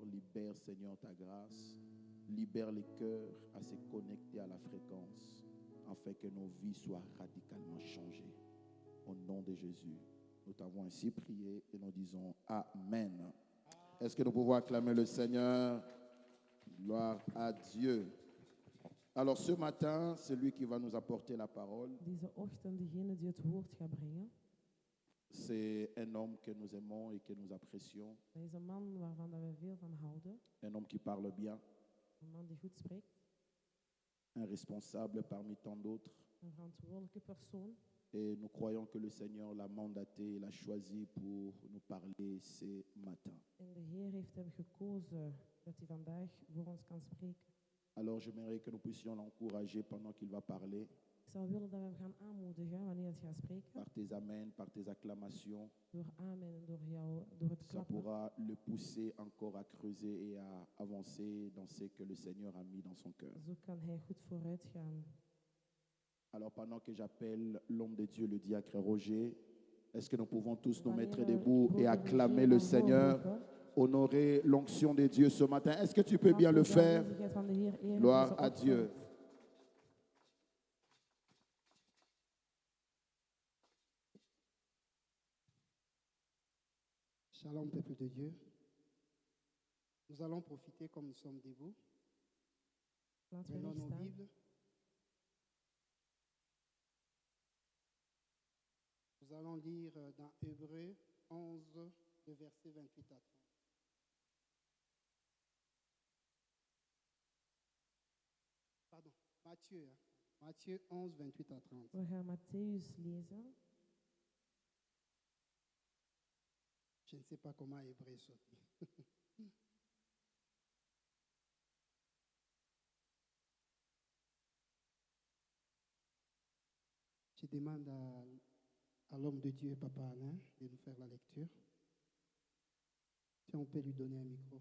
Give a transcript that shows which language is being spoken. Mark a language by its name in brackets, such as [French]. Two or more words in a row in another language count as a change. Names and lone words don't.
[French] Libère, Seigneur, ta grâce. Libère les cœurs à se connecter à la fréquence, afin que nos vies soient radicalement changées. Au nom de Jésus, nous t'avons ainsi prié et nous disons Amen. Est-ce que nous pouvons acclamer le Seigneur? Gloire à Dieu. Alors ce matin, celui qui va nous apporter la parole, [Dutch] Deze ochtend, degene die het woord gaat brengen, [French] c'est un homme que nous aimons et que nous apprécions. [Dutch] dat is een man waarvan dat we veel van houden. [French] Un homme qui parle bien, [Dutch] Een man die goed spreekt. [French] un responsable parmi tant d'autres. [Dutch] Een verantwoordelijke persoon. [French] Et nous croyons que le Seigneur l'a mandaté, l'a choisi pour nous parler ce matin. [Dutch] En de Heer heeft hem gekozen dat hij vandaag voor ons kan spreken. [French] Alors j'aimerais que nous puissions l'encourager pendant qu'il va parler, [Dutch] Ik zou willen dat we hem gaan aanmoedigen wanneer hij gaat spreken. [French] par tes amens, par tes acclamations. [Dutch] Door amen en door het [French] Ça [Dutch] klappen. [French] pourra le pousser encore à creuser et à avancer dans ce que le Seigneur a mis dans son cœur. [Dutch] Zo kan hij goed vooruit gaan. [French] Alors pendant que j'appelle l'homme de Dieu, le diacre Roger, est-ce que nous pouvons tous nous [Dutch] Wanneer [French] mettre [Dutch] we [French] debout et [Dutch] broeder [French] acclamer [Dutch] Roger [French] le [Dutch] gaan [French] Seigneur, [Dutch] voorroepen, [French] honorer l'onction de Dieu ce matin? Est-ce que tu peux bien le [Dutch] laten we de [French] faire? [Dutch] aanwezigheid van de Heer eren [French] Gloire [Dutch] deze [French] à [Dutch] ochtend. [French] Dieu. Shalom, peuple de Dieu. Nous allons profiter comme nous sommes debout. [Dutch] Laten we [French] Prenons nos [Dutch] staan. [French] Bibles. Nous allons lire dans Hébreux 11, de versets 28 à 30. Pardon, Matthieu. Matthieu 11, 28 à 30. [Dutch] We gaan Matthäus lezen. [French] Je ne sais pas comment Hébreu sorti. Je demande à l'homme de Dieu, Papa Alain, de nous faire la lecture. Si on peut lui donner un micro.